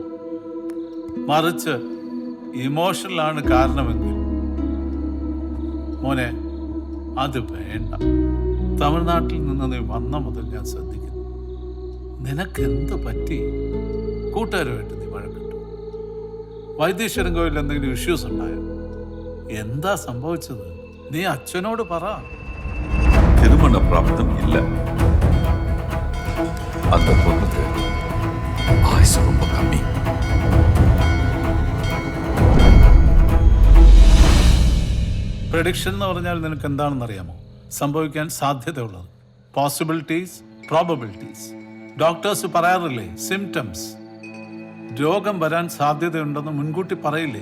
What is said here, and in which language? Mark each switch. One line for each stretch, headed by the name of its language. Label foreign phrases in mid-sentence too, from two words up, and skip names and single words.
Malayalam: മറിച്ച് ഇമോഷണലാണ് കാരണമെങ്കിൽ മോനെ അത് വേണ്ട. തമിഴ്നാട്ടിൽ നിന്ന് നീ വന്ന മുതൽ ഞാൻ ശ്രദ്ധിക്കുന്നു, നിനക്കെന്ത് പറ്റി? കൂട്ടുകാരുമായിട്ട് നീ വഴക്കിട്ടു? വൈദ്യേശ്വരൻ കോവിലിൽ എന്തെങ്കിലും ഇഷ്യൂസ് ഉണ്ടായോ? എന്താ സംഭവിച്ചത്? നീ അച്ഛനോട് പറ.
Tamil: திருமண பிராப்தம் இல்லை. அந்த பொண்ணுக்கு ஆயுசு ரொம்ப கம்மி.
Malayalam: പ്രഡിക്ഷൻ എന്ന് പറഞ്ഞാൽ നിനക്ക് എന്താണെന്ന് അറിയാമോ? സംഭവിക്കാൻ സാധ്യതയുള്ളത്.
English: possibilities, probabilities.
Malayalam: ഡോക്ടേഴ്സ് പറയാറില്ലേ, സിംറ്റംസ്. രോഗം വരാൻ സാധ്യതയുണ്ടെന്ന് മുൻകൂട്ടി പറയില്ലേ?